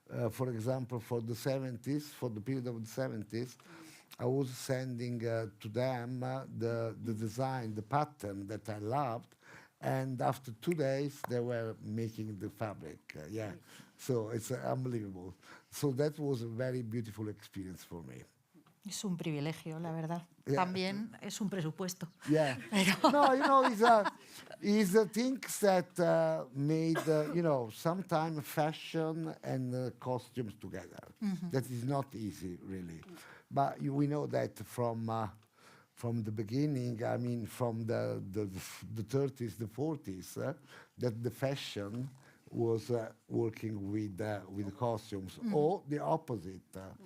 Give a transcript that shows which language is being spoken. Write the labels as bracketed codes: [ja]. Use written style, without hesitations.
[en] For example, for the 70s, for the period of the 70s, I was sending to them the design, the pattern that I loved, and after 2 days they were making the fabric. Yeah, so it's unbelievable. So that was a very beautiful experience for me. [es] Es un privilegio, la verdad. [en] Yeah. [es] También es un presupuesto. [en] Yeah. [es] Pero [en] No, you know, it's the things that made, you know, sometimes fashion and costumes together. That is not easy, really. But we know that from the beginning, I mean, from the 30s, the 40s, that the fashion was working with the costumes, or the opposite.